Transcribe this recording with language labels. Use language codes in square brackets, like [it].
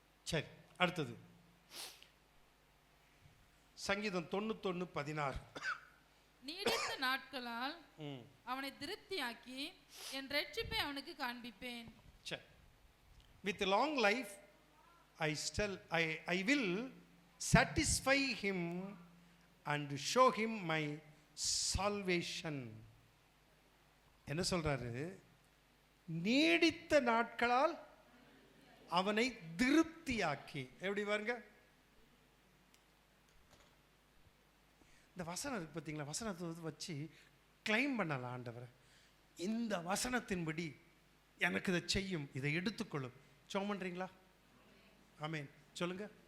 [ta] சரி, அடுத்தது சங்கீதம் 91:16. நீடித்த நாட்களால் அவனை திருப்தியாக்கி என் ரட்சிப்பை அவனுக்கு காண்பிப்பேன். சரி. [en] With long life I will satisfy him and show him my salvation. [ta] என்ன சொல்றாரு? நீடித்த நாட்களால் அவனை திருப்தியாக்கி. எப்படி பாருங்க, இந்த வசனம் இருக்குது பார்த்தீங்களா, வசனத்தை வந்து வச்சு கிளைம் பண்ணலாம் ஆண்டவரை. இந்த வசனத்தின்படி எனக்கு இதை செய்யும், இதை எடுத்துக்கொள்ளும். ஜெபம் பண்ணுறீங்களா? ஆமென் சொல்லுங்க.